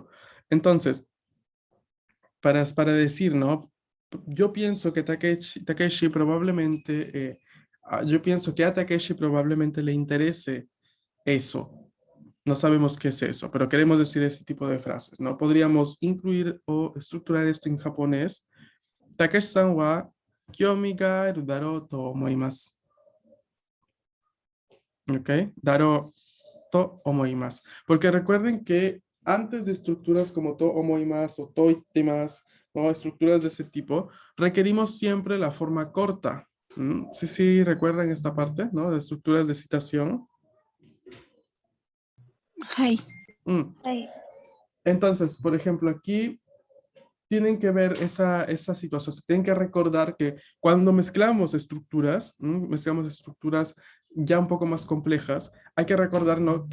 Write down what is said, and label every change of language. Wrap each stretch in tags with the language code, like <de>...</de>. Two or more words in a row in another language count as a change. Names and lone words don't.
<es>Entonces, para decir, ¿no? Yo pienso que Takeshi probablemente, yo pienso que a Takeshi probablemente le interese eso. No sabemos qué es eso, pero queremos decir ese tipo de frases, ¿no? Podríamos incluir o estructurar esto en japonés.</es> <ja>武さんは興味があるだろうと思います. ¿Ok? だろうと思います.</ja> <es>Porque recuerden que antes de estructuras como</es> <ja>と思います</ja> <es>o</es> <ja>と言ってます,</ja> <es>¿no? Estructuras de ese tipo, requerimos siempre la forma corta. Sí, sí, recuerdan esta parte, ¿no? De estructuras de citación. Hi. Mm. Hi. Entonces, por ejemplo, aquí tienen que ver esa situación, se tienen que recordar que cuando mezclamos estructuras ya un poco más complejas, hay que recordar, ¿no?</es>